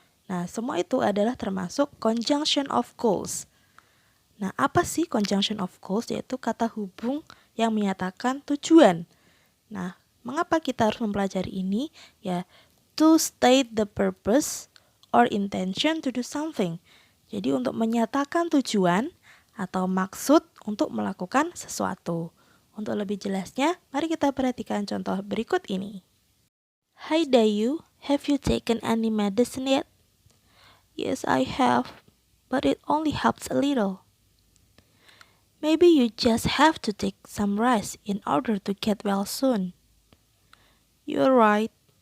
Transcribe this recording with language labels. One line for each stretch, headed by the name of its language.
Indonesian: Nah, semua itu adalah termasuk conjunction of clause. Nah, apa sih conjunction of clause? Yaitu kata hubung yang menyatakan tujuan. Nah, mengapa kita harus mempelajari ini?
English: Ya, to state the purpose or intention to do something.
Indonesian: Jadi untuk menyatakan tujuan atau maksud untuk melakukan sesuatu. Untuk lebih jelasnya, mari kita perhatikan contoh berikut ini.
English: Hi Dayu, have you taken any medicine yet? Yes, I have, but it only helps a little. Maybe you just have to take some rest in order to get well soon. You're right.